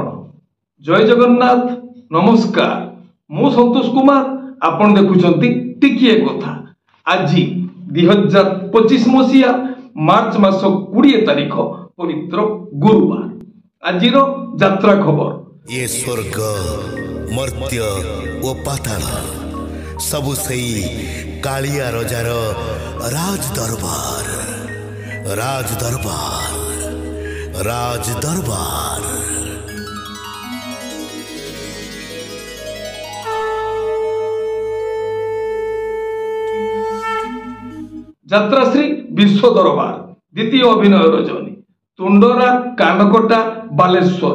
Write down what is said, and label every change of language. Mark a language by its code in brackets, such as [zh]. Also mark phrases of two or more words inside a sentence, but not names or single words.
[or] ଜୟ ଜଗନ୍ନାଥ, ନମସ୍କାର। ମୁଁ ସନ୍ତୋଷ କୁମାର, ଆପଣ ଦେଖୁଛନ୍ତି ଟିକିଏ କଥା। ଆଜି 2025 ମସିହା ମାର୍ଚ୍ଚ ମାସ 20 ତାରିଖ ପବିତ୍ର ଗୁରୁବାର। ଆଜିର ଯାତ୍ରା ଖବର। ଏ ସ୍ୱର୍ଗ ମର୍ତ୍ତ୍ୟ ଓ ପାତାଳ ସବୁ ସେଇ କାଳିଆ ରଜାର ରାଜ ଦରବାର ରାଜ ଦରବାର ରାଜ ଦରବାର। ଯାତ୍ରାଶ୍ରୀ ବିଶ୍ୱ ଦରବାର ଦ୍ୱିତୀୟ ଅଭିନୟ ରଜନୀ ତୁଣ୍ଡରା କାନକଟା ବାଲେଶ୍ୱର।